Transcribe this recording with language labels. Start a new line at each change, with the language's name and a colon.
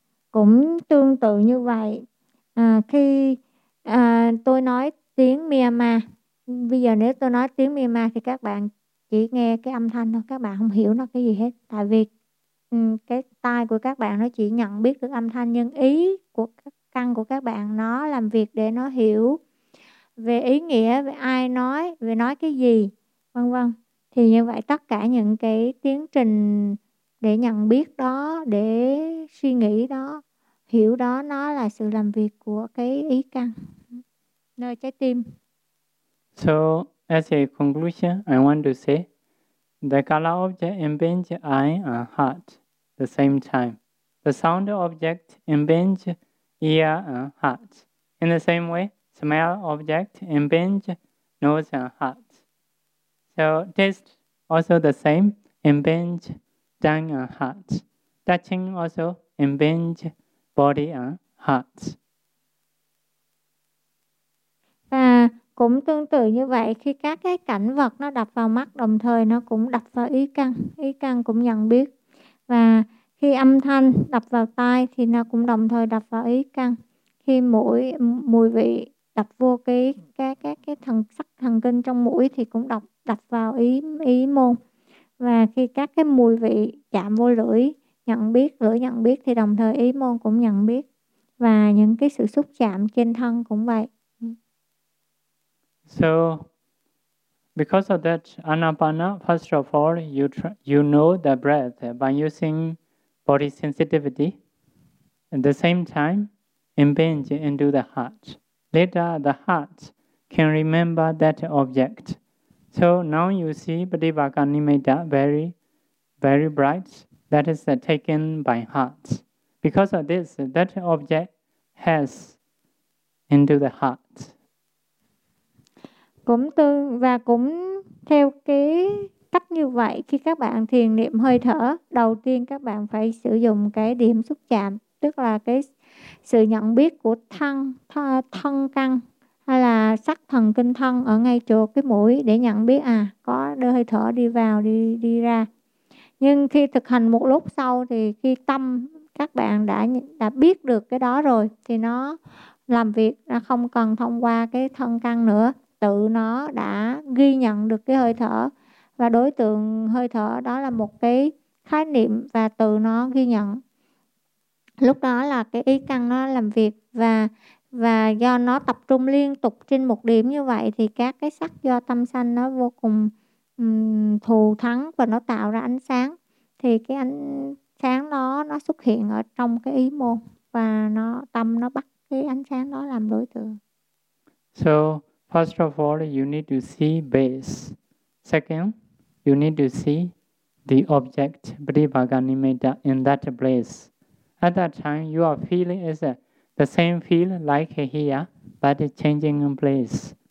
Vietnamese: Cũng tương tự như vậy, khi tôi nói tiếng Myanmar, bây giờ nếu tôi nói tiếng Myanmar thì các bạn chỉ nghe cái âm thanh thôi, các bạn không hiểu nó cái gì hết, tại vì cái tai của các bạn nó chỉ nhận biết được âm thanh, nhưng ý của các căn của các bạn nó làm việc để nó hiểu về ý nghĩa, về ai nói, về nói cái gì, vân vân. Thì như vậy tất cả những cái tiến trình để nhận biết đó, để suy nghĩ đó, hiểu đó, nó là sự làm việc của cái ý căn nơi trái tim.
English: So as a conclusion, I want to say the color object impinge eye and heart the same time. The sound object impinge ear and heart. In the same way, smell object impinge nose and heart. So taste also the same, impinge tongue and heart. Touching also impinge body and heart.
Vietnamese: Cũng tương tự như vậy, khi các cái cảnh vật nó đập vào mắt, đồng thời nó cũng đập vào ý căn cũng nhận biết. Và Khi âm thanh đập vào tai thì nó cũng đồng thời đập vào ý căn. Khi mũi mùi vị đập vô cái thần sắc thần kinh trong mũi thì cũng đập đập vào ý ý môn. Và khi các cái mùi vị chạm vô lưỡi nhận biết, lưỡi nhận biết thì đồng thời ý môn cũng nhận biết. Và những cái sự xúc chạm trên thân cũng vậy.
English: So because of that anapana, first of all you know the breath by using body sensitivity. At the same time, impinge into the heart. Later, the heart can remember that object. So now you see Pativaka Nimitta very, very bright. That is taken by heart. Because of this, that object has into the heart.
Vietnamese: Cũng tương và cũng theo cái cách như vậy, khi các bạn thiền niệm hơi thở, đầu tiên các bạn phải sử dụng cái điểm xúc chạm, tức là cái sự nhận biết của thân, thân căn hay là sắc thần kinh thân ở ngay chỗ cái mũi để nhận biết à, có đôi hơi thở đi vào, đi ra. Nhưng khi thực hành một lúc sau thì khi tâm các bạn đã biết được cái đó rồi thì nó làm việc, nó không cần thông qua cái thân căn nữa, tự nó đã ghi nhận được cái hơi thở. Và đối tượng hơi thở đó là một cái khái niệm và từ nó ghi nhận. Lúc đó là cái ý căn nó làm việc và do nó tập trung liên tục trên một điểm như vậy thì các cái sắc do tâm sanh nó vô cùng thù thắng và nó tạo ra ánh sáng. Thì cái ánh sáng đó nó xuất hiện ở trong cái ý môn và nó tâm nó bắt cái ánh sáng đó làm đối tượng.
English: So, first of all, you need to see base. Second, you need to see the object, Pativaganimitta, in that place. At that time, your feeling is the same feel like here, but changing in place.